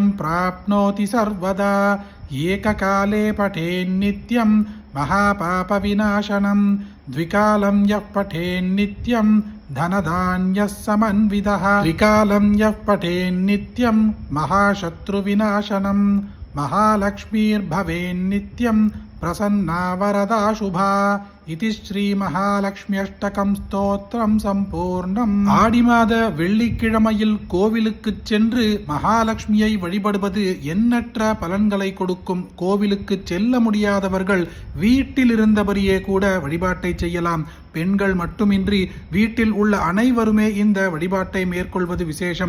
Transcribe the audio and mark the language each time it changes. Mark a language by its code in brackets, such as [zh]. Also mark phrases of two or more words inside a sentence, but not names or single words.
[sa] प्राप्नोति सर्वदा एककाले पठेन्नित्यं महापापविनाशनं द्विकालं यः पठेन्नित्यं धनधान्यः समन्वितः त्रिकालं यः पठेन्नित्यं महाशत्रुविनाशनं महालक्ष्मीर्भवेन्नित्यं प्रसन्ना वरदा शुभा इति श्री महालक्ष्म्यष्टकं स्तोत्रं सम्पूर्णम्. [ta] ஆடி மாத வெள்ளிக்கிழமையில் கோவிலுக்கு சென்று மகாலட்சுமியை வழிபடுவது எண்ணற்ற பலன்களை கொடுக்கும். கோவிலுக்கு செல்ல முடியாதவர்கள் வீட்டில் இருந்தபடியே கூட வழிபாட்டை செய்யலாம். பெண்கள் மட்டுமின்றி வீட்டில் உள்ள அனைவருமே இந்த வழிபாட்டை மேற்கொள்வது விசேஷம்.